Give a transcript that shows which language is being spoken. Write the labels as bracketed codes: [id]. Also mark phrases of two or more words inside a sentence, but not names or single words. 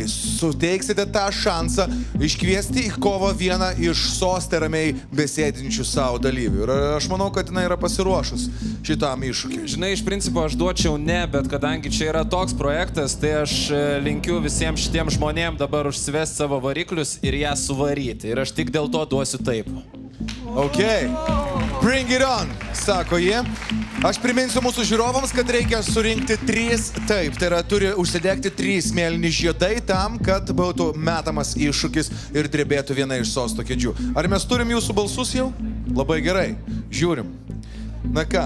[lt] Suteiksite tą šansą iškviesti į kovą vieną iš soste ramiai besėdinčių savo dalyvių. Ir aš manau, kad jinai yra pasiruošus šitam iššūkiui. Žinai, iš principo aš duočiau ne, bet kadangi čia yra toks projektas, tai aš linkiu visiems šitiem žmonėm dabar užsivesti savo variklius ir ją suvaryti. Ir aš tik dėl to duosiu taip. [en] Ok. Bring it on, [lt] sako jie. Aš priminsiu mūsų žiūrovams, kad reikia surinkti 3 taip. Tai yra, turi užsidegti 3 mėlyni žiedai tam, kad būtų metamas iššūkis ir drebėtų viena iš sosto kėdžių. Ar mes turim jūsų balsus jau? Labai gerai. Žiūrim. Na ką?